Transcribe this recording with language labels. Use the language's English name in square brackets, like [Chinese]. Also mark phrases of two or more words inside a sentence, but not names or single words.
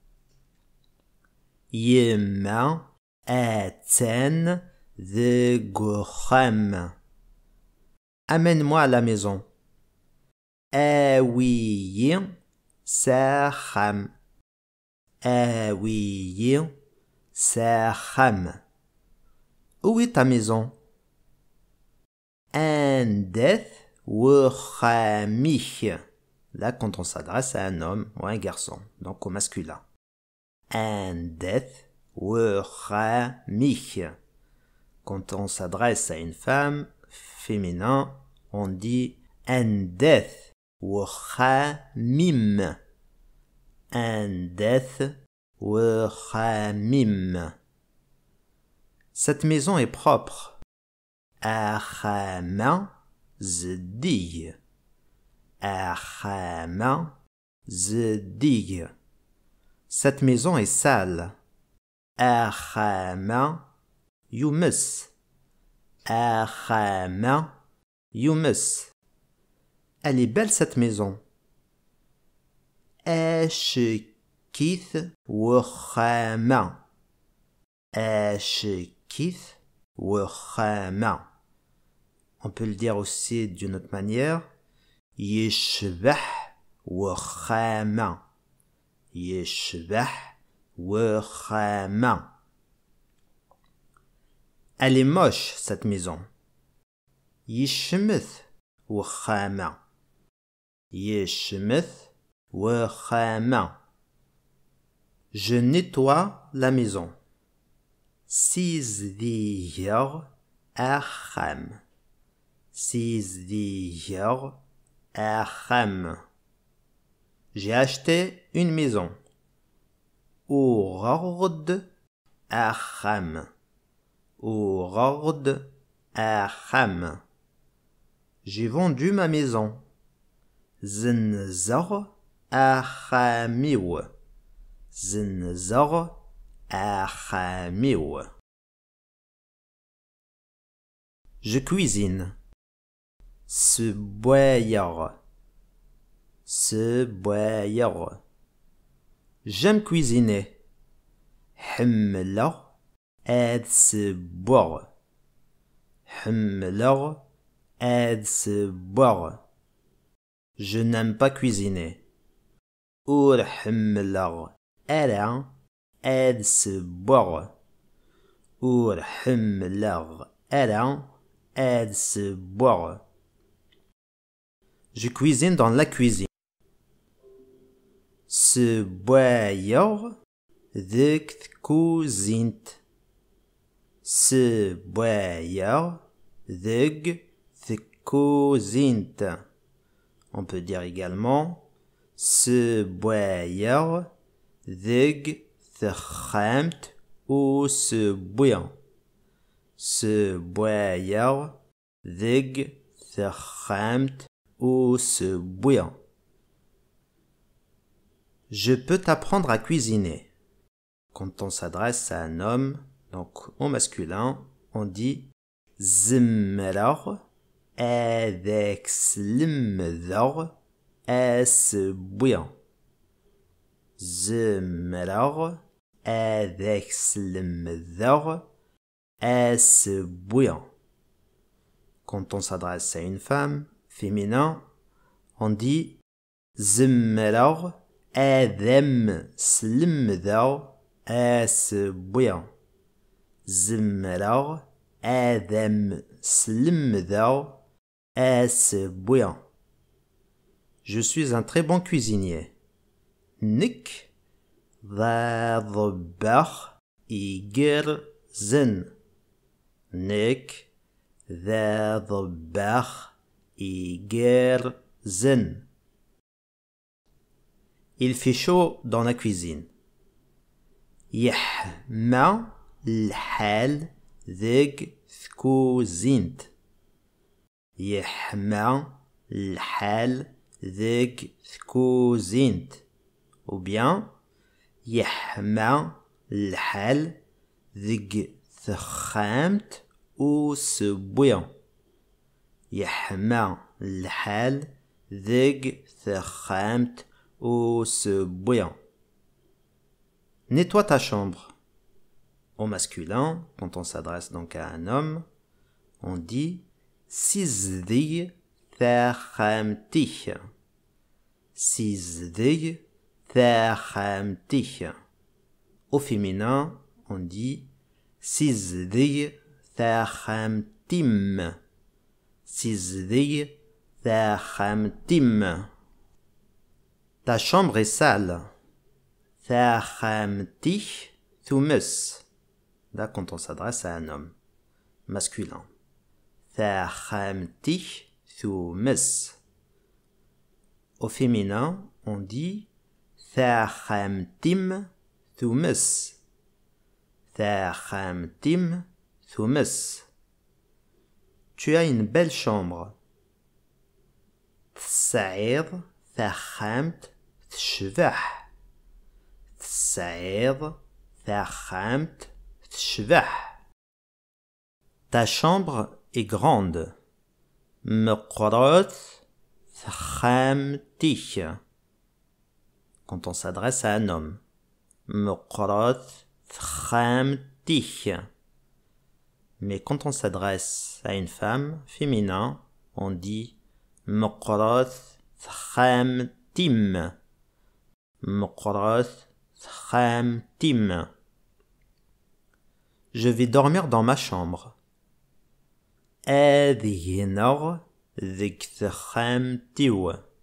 [Kabyle] يما atan ذق وخام. [French] Amène-moi à la maison. [Kabyle] آوي ساخم. آوي ساخم. [French] Où est ta maison? [Kabyle] عندث وخاميخ. [French] Là, quand on s'adresse à un homme ou à un garçon, donc au masculin. [Kabyle] عندث وخاميخ. [French] Quand on s'adresse à une femme, féminin, on dit [Kabyle] عندث وخاميم. عندث وخاميم. [French] Cette maison est propre. [Kabyle] أخام زدي. أخام زدي. [French] Cette maison est sale. [Kabyle] أخام يمس. أخام يمس. [French] Elle est belle cette maison. [Kabyle] أشكيث وخامة. أشكيث وخامة. [French] On peut le dire aussi d'une autre manière. [Kabyle] يشبح وخامة. يشبح وخامة. [French] Elle est moche cette maison. [Kabyle] يشمث وخامة. يشمث وخامة. [French] Je nettoie la maison. [Kabyle] سيزدير أخم. سيزدير أخم. [French] J'ai acheté une maison. [Kabyle] أغرد أخم. أغرد أخم. [French] J'ai vendu ma maison. [Kabyle] زنزر أخاميو. زنزر أخاميو. [French] Je cuisine. [Kabyle] سبوير. سبوير. [French] J'aime cuisiner. [Kabyle] حملر أد سبور. حملر أد سبور. [French] Je n'aime pas cuisiner. [Kabyle] أور حملر أرا أد سبور. أور حملر أرا أد سبور. [French] Je cuisine dans la cuisine. [Kabyle] سبوير ذك كوزينت. سبوير ذك كوزينت. [French] On peut dire également [Kabyle] سبوير ذك ثخمت [French] ou سبوير. [Kabyle] سبوير ذك ثخمت ou سبوير. [French] Je peux t'apprendre à cuisiner. Quand on s'adresse à un homme, donc au masculin, on dit [Kabyle] زمرر أذاك سلمذر أسبويا. زمرر أذاك سلمذر أسبويا. [French] Quand on s'adresse à une femme, féminin, on dit [Kabyle] زمرر أذم سلمذر أسبويا. زمرر أذم سلمذر أسبويا. [French] Je suis un très bon cuisinier. [Kabyle] نك ذا ضباخ إيجر زن. نك ذا ضباخ إيجر زن. [French] Il fait chaud dans la cuisine. [Kabyle] يحمى الحال ذيك تكوزينت. يحمى الحال ذيك تكوزينت. [French] Ou bien [Kabyle] يحمى الحال ذيك تخامت وسبويا. يحمى الحال ذيك تخامت وسبويا. [French] Nettoie ta chambre. Au masculin, quand on s'adresse donc à un homme, on dit [Kabyle] سيزدي ثاخامتي. سيزدي ثاخامتي. [French] Au féminin, on dit [Kabyle] سيزدي ثاخامتيم. سيزدي ثاخامتيم. [French] Ta chambre est sale. [Kabyle] ثاخامتي ثمس. [French] Là, quand on s'adresse à un homme masculin. [Kabyle] ثاخامتي ثمس. [French] Au féminin, on dit [Kabyle] ثاخامتيم ثمس. ثاخامتيم ثمس. [French] Tu as une belle chambre. [Kabyle] تسعير ثاخامت تشبح. تسعير ثاخامت تشبح. [French] Ta chambre est grande. [Kabyle] مقرات ثخامتي. [French] Quand on s'adresse à un homme. [Kabyle] مقرات ثخامتي. [French] Mais quand on s'adresse à une femme, féminin, on dit [Kabyle] مقرات ثخامتيم. مقرات ثخامتيم. [French] Je vais dormir dans ma chambre. [Kabyle] أذهنر ذيك ثخامتيو.